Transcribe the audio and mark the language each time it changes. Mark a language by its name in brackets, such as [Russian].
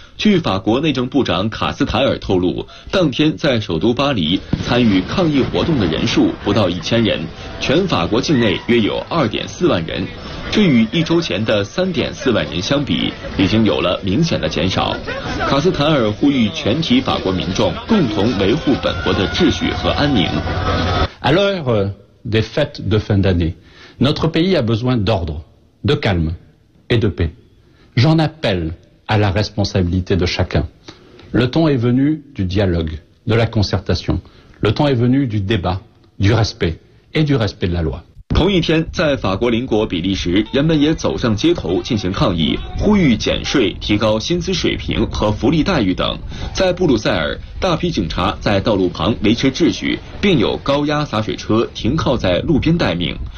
[Chinese] 据法国内政部长卡斯塔尔透露，当天在首都巴黎参与抗议活动的人数不到1000人，全法国境内约有2.4万人，这与一周前的3.4万人相比已经有了明显的减少。卡斯塔尔呼吁全体法国民众共同维护本国的秩序和安宁。 [French] À l'heure des fêtes de fin d'année, notre pays a besoin d'ordre, de calme et de paix. J'en appelle à la responsabilité de chacun. Le temps est venu du dialogue, de la concertation. Le temps est venu du débat, du respect et du respect de la loi. [Chinese] 同一天，在法国邻国比利时，人们也走上街头进行抗议，呼吁减税、提高薪资水平和福利待遇等。在布鲁塞尔，大批警察在道路旁维持秩序，并有高压洒水车停靠在路边待命。